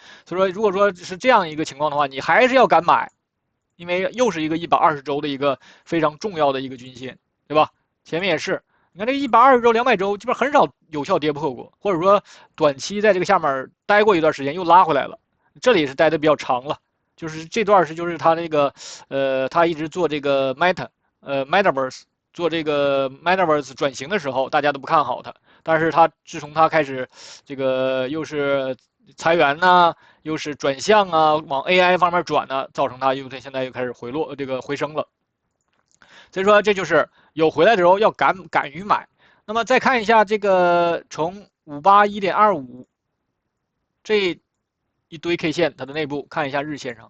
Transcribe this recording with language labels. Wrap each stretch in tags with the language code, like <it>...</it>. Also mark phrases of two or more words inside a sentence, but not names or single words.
<zh>所以說，如果說是這樣一個情況的話，你還是要敢買，因為又是一個120週的一個非常重要的一個均線，對吧？前面也是，你看這個120週、200週基本很少有效跌破過，或者說短期在這個下面待過一段時間又拉回來了，這裡是待的比較長了，就是這段是就是他那個他一直做這個 Metaverse。做這個 Metaverse 轉型的時候，大家都不看好它。但是它自從它開始，這個又是裁員吶，又是轉向啊，往 AI 方面轉呢，造成它現在又開始回落，這個回升了。所以說，這就是有回來的時候要敢於買。那麼再看一下這個從581.25這一堆 K 線，它的內部看一下日線上。</zh>